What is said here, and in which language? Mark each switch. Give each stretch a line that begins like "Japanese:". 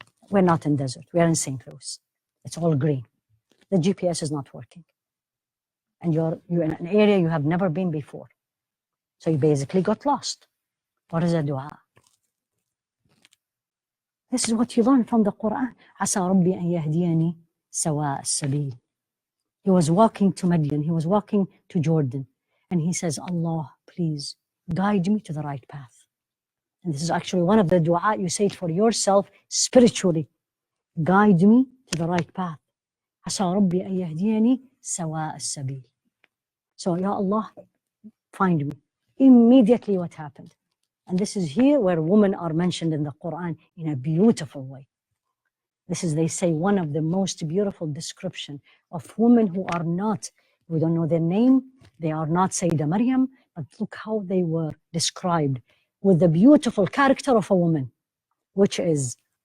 English: We're not in desert. We are in St. Louis. It's all green. The GPS is not working. And you're in an area you have never been before. So you basically got lost. What is a dua? This is what you learn from the Quran.
Arabic: عسى ربي أن يهديني سواء السبيل.
English: He was walking to Madian. He was walking to Jordan. And he says, Allah, please guide me to the right path. And this is actually one of the dua you say it for yourself spiritually. Guide me to the right path.
Arabic: عسى ربي أن يهديني سواء السبيل.
English: So, Ya Allah, find me. Immediately what happened? And this is here where women are mentioned in the Quran in a beautiful way. This is, they say, one of the most beautiful description of women who are not, we don't know their name, they are not Sayyidah Maryam, but look how they were described with the beautiful character of a woman, which is